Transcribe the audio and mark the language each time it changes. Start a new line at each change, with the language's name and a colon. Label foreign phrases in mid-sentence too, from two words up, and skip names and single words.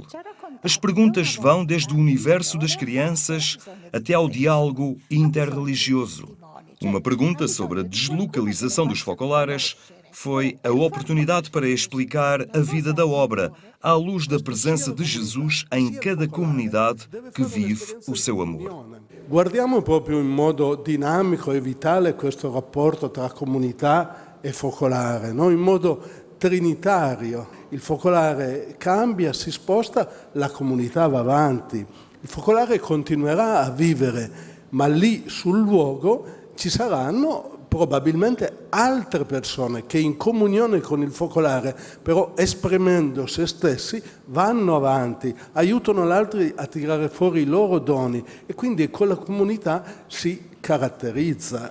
Portuguese: As perguntas vão desde o universo das crianças até ao diálogo interreligioso. Uma pergunta sobre a deslocalização dos focolares foi a oportunidade para explicar a vida da obra à luz da presença de Jesus em cada comunidade que vive o seu amor.
Italian: Guardiamo proprio in modo dinamico e vitale questo rapporto tra comunità e focolare, no? In modo trinitario. Il focolare cambia, si sposta, la comunità va avanti. Il focolare continuerà a vivere, ma lì sul luogo ci saranno probabilmente altre persone che in comunione con il focolare, però esprimendo se stessi, vanno avanti, aiutano gli altri a tirare fuori i loro doni e quindi quella comunità si caratterizza.